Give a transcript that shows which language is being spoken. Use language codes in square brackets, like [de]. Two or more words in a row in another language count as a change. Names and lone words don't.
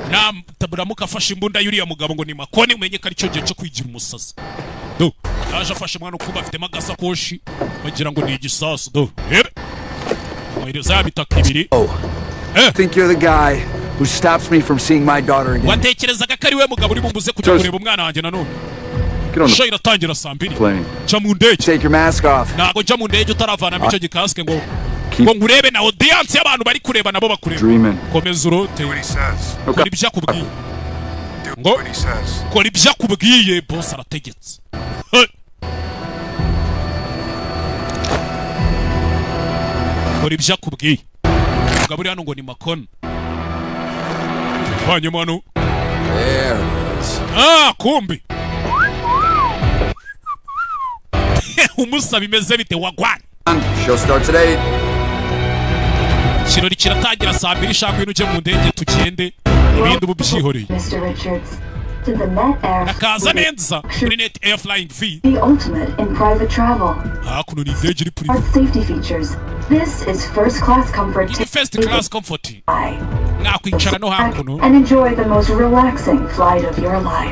[en] Oh, I think you're the guy who stops me from seeing my daughter again. Get on the plane. Take your mask off. Dreaming. Do what he says. [rw] Okay. Kora ibyo akubwiye. Mugabo hano ngo ni Makon. Hanyuma hano. Kumbi. Umusa bimeze bite wagwana. [en] Show starts at 8. [rw] Kirori kiratangira saa 2 shaka uje mu ndege tugende. Ibindi ububyihoreye. [en] Mr. Richards. To the Net Air Net Air Flying V. The ultimate in private travel. Safety features. This is first class comfort. First class comfort. And enjoy the most relaxing flight of your life.